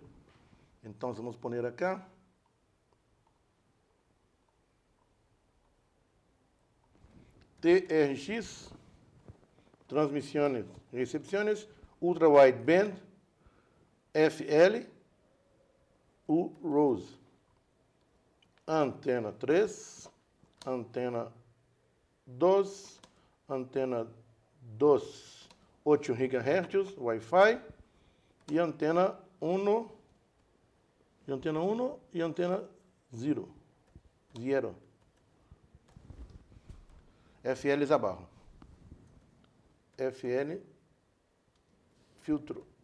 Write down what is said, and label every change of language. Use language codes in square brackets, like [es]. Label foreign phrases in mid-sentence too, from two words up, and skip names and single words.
[pt] Então vamos [es] poner acá. [pt] TRX, transmissões, recepções, [en] ultra wideband, [pt] FL, UROS. Antena 3, antena 2, antena 2, 8 GHz, Wi-Fi, e antena 1, e antena 1 e antena 0. FL abaixo. FL, filtro.